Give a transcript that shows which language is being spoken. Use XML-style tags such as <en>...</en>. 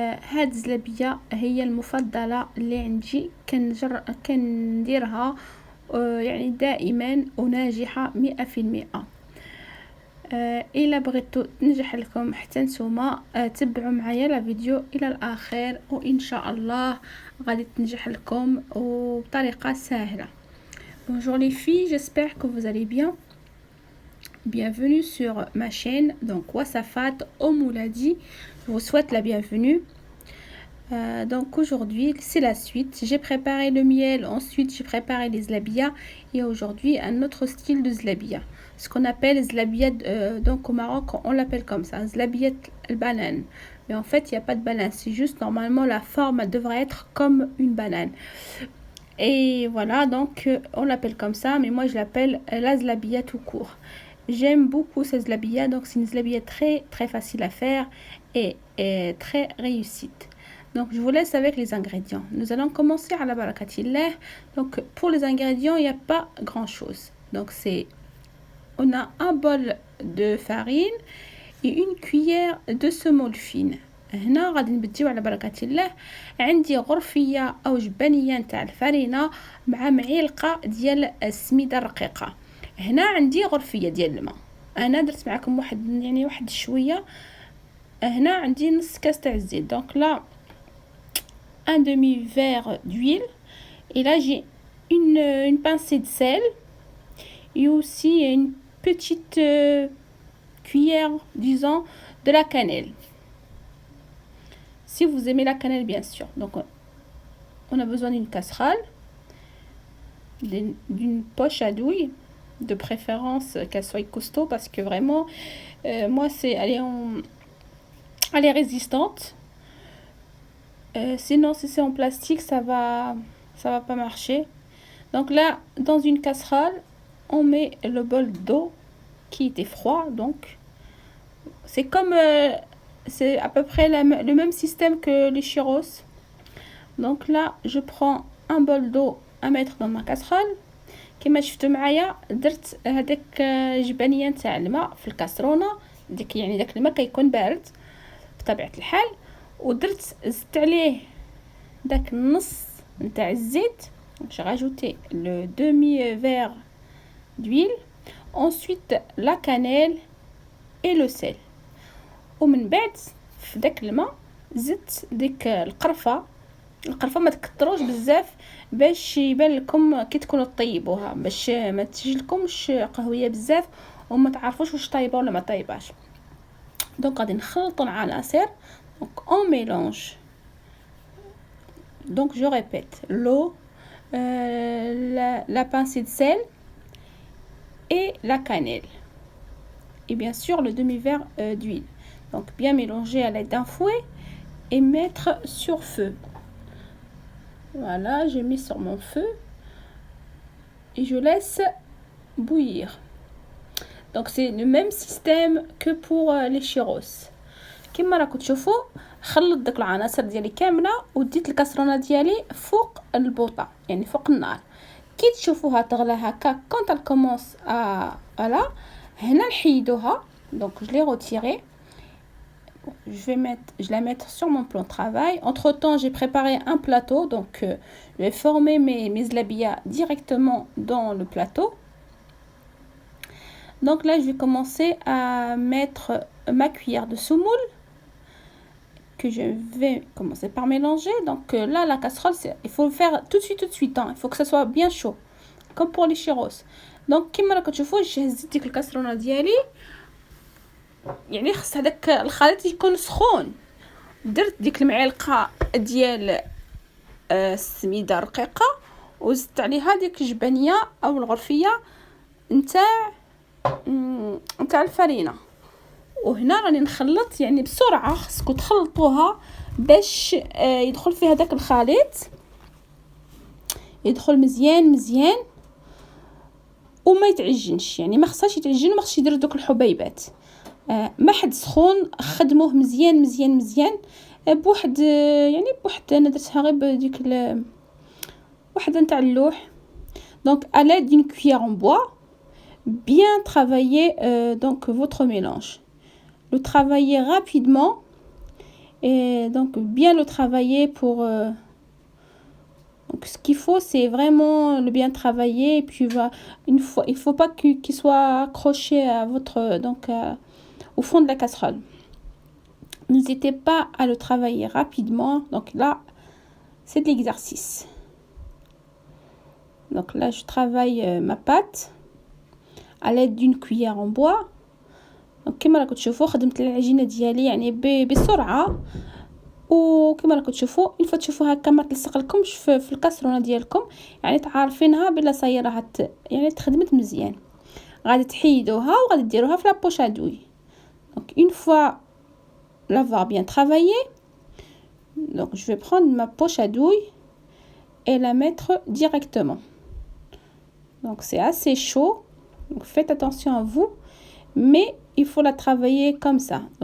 <ar>هاد الزلابيه هي المفضله اللي عندي، كنديرها يعني دائما وناجحه 100%. الا بغيتو تنجح لكم حتى نتوما تبعوا معايا لا فيديو الى الاخر، وان شاء الله غادي تنجح لكم وبطريقه سهله.</ar> <fr>Bonjour les filles, j'espère que vous allez bien. Bienvenue sur ma chaîne, donc Wasafat Omouladi. Je vous souhaite la bienvenue. Donc aujourd'hui c'est la suite. J'ai préparé le miel, ensuite j'ai préparé les zlabia et aujourd'hui un autre style de zlabia, ce qu'on appelle zlabia. Donc au Maroc on l'appelle comme ça, zlabia al banane, mais en fait il n'y a pas de banane, c'est juste normalement la forme devrait être comme une banane et voilà, donc on l'appelle comme ça, mais moi je l'appelle la zlabia tout court. J'aime beaucoup cette zlabia, donc c'est une zlabia très très facile à faire et très réussite. Donc je vous laisse avec les ingrédients. Nous allons commencer à la barakatillah. Donc pour les ingrédients, il n'y a pas grand chose. Donc on a un bol de farine et une cuillère de semoule fine.</fr> <ar>هنا غادي نبديو على بركة الله. عندي غرفية او جبانية نتاع الفرينة مع معلقة ديال السميدة الرقيقة. هنا عندي غرفية ديال الماء، انا درت معكم واحد شوية. هنا عندي نص كاس تاع الزيت، دونك لا</ar> <fr>un demi-verre d'huile, et là j'ai une pincée de sel et aussi une petite cuillère, disons, de la cannelle, si vous aimez la cannelle bien sûr. Donc on a besoin d'une casserole, d'une poche à douille, de préférence qu'elle soit costaud parce que vraiment moi elle est résistante. Sinon si c'est en plastique ça va pas marcher. Donc là dans une casserole on met le bol d'eau qui était froid, donc c'est comme c'est à peu près le même système que les churros. Donc là je prends un bol d'eau à mettre dans ma casserole.</fr> <ar>كما شفتوا معايا درت هذاك جبانيه نتاع الماء في الكاسرونه ديك، يعني داك الماء كيكون بارد بطبيعه الحال، ودرت زدت عليه داك النص نتاع الزيت.</ar> <fr>j'ai rajouté le demi-verre d'huile, ensuite la cannelle et le sel.</fr> <ar>ومن بعد في داك الماء زدت ديك القرفه ما تكتروش بزاف باش يبان لكم كي تكونوا طيبوها، باش ما تجي لكمش قهويه بزاف وما تعرفوش واش طايبه ولا ما طايباش. دونك غادي نخلطوا العناصر.</ar> <fr>Donc on mélange, donc je répète, l'eau, la pincée de sel et la cannelle et bien sûr le demi-verre d'huile. Donc bien mélanger à l'aide d'un fouet et mettre sur feu. Voilà, j'ai mis sur mon feu et je laisse bouillir. Donc c'est le même système que pour les churros.</fr> <ar>كما راكم تشوفوا خلط داك العناصر ديالي كامله وديت الكاسرونه ديالي فوق البوطه، يعني فوق النار. كي تشوفوها تغلى هكا</ar> <fr>quand elle commence à voilà</fr> <ar>هنا نحيدوها.</ar> <fr>donc je l'ai retiré. je la mettre sur mon plan de travail. Entre temps j'ai préparé un plateau, donc je vais former mes zlabia directement dans le plateau. Donc là je vais commencer à mettre ma cuillère de semoule que je vais commencer par mélanger. Donc là la casserole il faut le faire tout de suite hein. Il faut que ça soit bien chaud comme pour les churros.</fr> <ar>Donc كما راكم تشوفوا جهزت ديك الكاسرونه ديالي، يعني خص هذاك الخليط يكون سخون. درت ديك المعلقه ديال السميده الرقيقه وزدت عليها ديك الجبانيه او الغرفيه نتاع الفرينه. وهنا راني نخلط يعني بسرعه، خصكم تخلطوها باش يدخل فيها داك الخليط، يدخل مزيان وما يتعجنش، يعني ما خصهاش يتعجن وما خصش يدير دوك الحبيبات. ما حد سخون خدموه مزيان مزيان مزيان بواحد يعني بواحد انا درتها غير بديك واحده نتاع اللوح.</ar> <fr>Donc à l'aide d'une cuillère en bois, bien travailler donc votre mélange. Le travailler rapidement et donc bien le travailler pour donc ce qu'il faut c'est vraiment le bien travailler et puis une fois il faut pas qu'il soit accroché à votre donc au fond de la casserole. N'hésitez pas à le travailler rapidement. Donc là c'est de l'exercice. Donc là je travaille ma pâte à l'aide d'une cuillère en bois.</fr> <ar>Donc كما راكم تشوفوا خدمت العجينه ديالي يعني بسرعه، وكما راكم تشوفوا الفا تشوفوا هكا ما تلصق لكمش في الكاسرونه ديالكم، يعني تعرفينها بلا صايره يعني تخدمت مزيان. غادي تحيدوها وغادي ديروها في لابوش ادوي.</ar> <fr>Donc une fois l'avoir bien travaillé, donc je vais prendre ma poche à douille et la mettre directement. Donc c'est assez chaud, donc faites attention à vous, mais il faut la travailler comme ça.</fr>